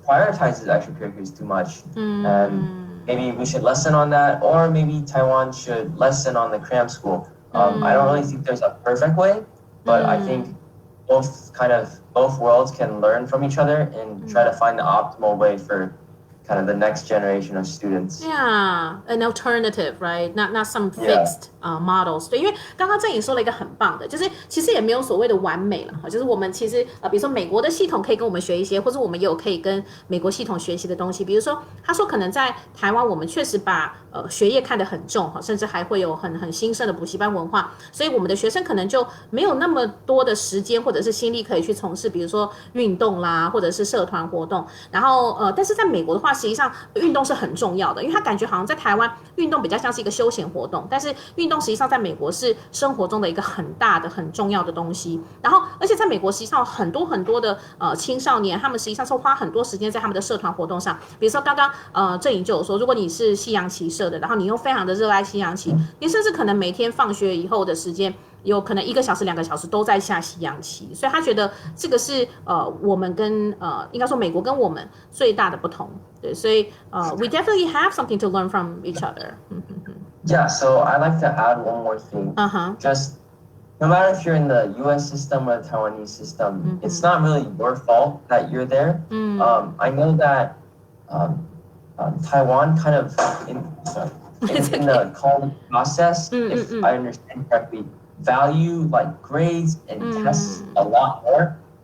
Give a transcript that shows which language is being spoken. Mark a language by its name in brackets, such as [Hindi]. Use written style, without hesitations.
[English] prioritizes extracurriculars too much, and maybe we should lessen on that, or maybe Taiwan should lessen on the cram school. I don't really think there's a perfect way, but I think both worlds can learn from each other and try to find the optimal way for kind of the next generation of students. Yeah, an alternative, right? Not some fixed models. [Chinese] 对，因为刚刚郑颖说了一个很棒的，就是其实也没有所谓的完美了哈，就是我们其实比如说美国的系统可以跟我们学一些，或者我们也有可以跟美国系统学习的东西。比如说，他说可能在台湾我们确实把学业看得很重哈，甚至还会有很兴盛的补习班文化，所以我们的学生可能就没有那么多的时间或者是心力可以去从事，比如说运动啦，或者是社团活动。然后但是在美国的话，实际上运动是很重要的，因为他感觉好像在台湾运动比较像是一个休闲活动，但是运动实际上在美国是生活中的一个很大的很重要的东西。然后而且在美国实际上很多的青少年，他们实际上是花很多时间在他们的社团活动上。比如说刚刚郑颖就有说，如果你是西洋棋社的，然后你又非常的热爱西洋棋，你甚至可能每天放学以后的时间有可能1个小时2个小时都在下西洋棋，所以他觉得这个是我们跟应该说美国跟我们最大的不同。对，所以 [English] we definitely have something to learn from each other. Yeah, so I'd like to add one more thing. Just no matter if you're in the U.S. system or the Taiwanese system, it's not really your fault that you're there. I know that Taiwan kind of in the college process, if I understand correctly, value like grades and tests a lot more.